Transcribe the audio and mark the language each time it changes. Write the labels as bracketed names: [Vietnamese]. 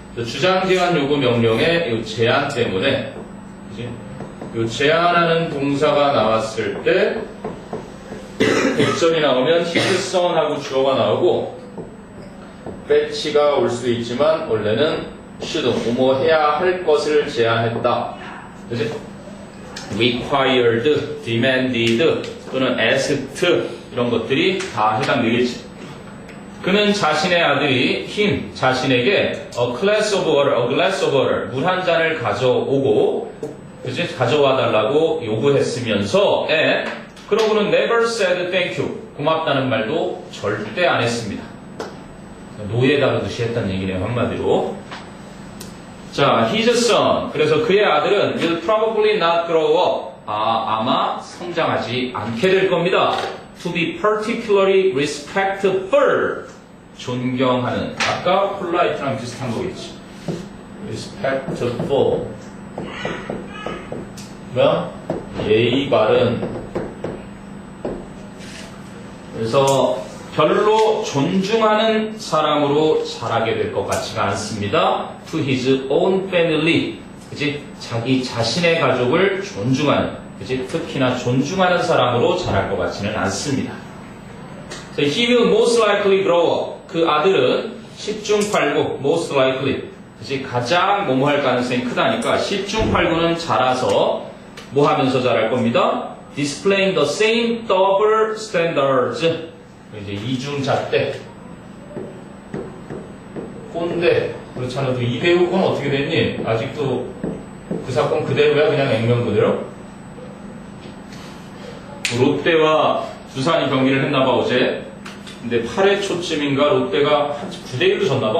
[Korean] 주장 제한 요구 명령의 이 제한 때문에 이 제한하는 동사가 나왔을 때 대절이 나오면 his son하고 주어가 나오고 fetch가 올 수도 있지만 원래는 should, 뭐뭐 해야 할 것을 제한했다. 그치? required, demanded 또는 asked 이런 것들이 다 해당되겠지. 그는 자신의 아들이 him, 자신에게 a glass of water, 물 한 잔을 가져오고 그치? 가져와 달라고 요구했으면서 그러고는 [English] never said thank you, [Korean] 고맙다는 말도 절대 안 했습니다. 노예 다루듯이 했다는 얘기네요, 한마디로. [English] 자, his son. [Korean] 그래서 그의 아들은 [English] will probably not grow up. [Korean] 아마 성장하지 않게 될 겁니다. [English] To be particularly respectful. [Korean] 존경하는. 아까 polite랑 비슷한 거겠지. respectful. 뭐야? 예의 바른. 그래서 별로 존중하는 사람으로 자라게 될 것 같지가 않습니다. [English] To his own family. 그치? [Korean] 자기 자신의 가족을 존중하는, 그치? 특히나 존중하는 사람으로 자랄 것 같지는 않습니다. [English] So he will most likely grow up. [Korean] 그 아들은 10중 8구, most likely. 그치? 가장 뭐뭐 할 가능성이 크다니까 10중 8구는 자라서 뭐 하면서 자랄 겁니다? [English] Displaying the same double standards. [Korean] 이제 이중잣대, 꼰대. 그렇지 않아도 이대우 건 어떻게 됐니? 아직도 그 사건 그대로야? 그냥 액면 그대로? 롯데와 두산이 경기를 했나봐 어제. 근데 8회 초쯤인가 롯데가 한 9대1로 졌나봐.